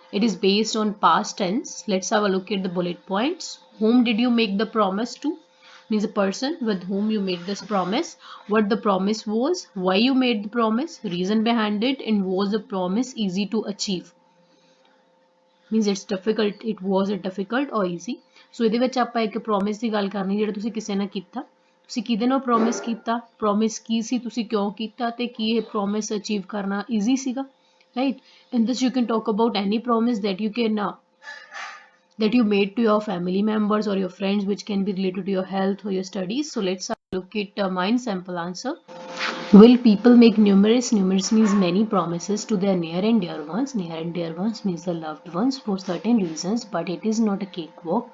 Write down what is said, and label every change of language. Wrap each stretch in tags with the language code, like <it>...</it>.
<en>It is based on past tense. Let's have a look at the bullet points. Whom did you make the promise to? Means a person with whom you made this promise. What the promise was, why you made the promise, reason behind it, and was the promise easy to achieve? Means it's difficult, it was it difficult or easy?</en> <pa>ਸੋ ਇਹਦੇ ਵਿੱਚ ਆਪਾਂ ਇੱਕ promise ਦੀ ਗੱਲ ਕਰਨੀ ਜਿਹੜਾ ਤੁਸੀਂ ਕਿਸੇ ਨਾਲ ਕੀਤਾ, ਤੁਸੀਂ ਕਿਹਦੇ ਨਾਲ ਪ੍ਰੋਮਿਸ ਕੀਤਾ, ਪ੍ਰੋਮਿਸ ਕੀ ਸੀ, ਤੁਸੀਂ ਕਿਉਂ ਕੀਤਾ ਤੇ ਕੀ ਇਹ ਪ੍ਰੋਮਿਸ ਅਚੀਵ ਕਰਨਾ ਈਜ਼ੀ ਸੀਗਾ, right?</pa> <en>In this you can talk about any promise that you can that you made to your family members or your friends, which can be related to your health or your studies. So let's look at mine sample answer. Will people make numerous? Numerous means many promises to their near and dear ones. Near and dear ones means the loved ones for certain reasons, but it is not a cakewalk.</en>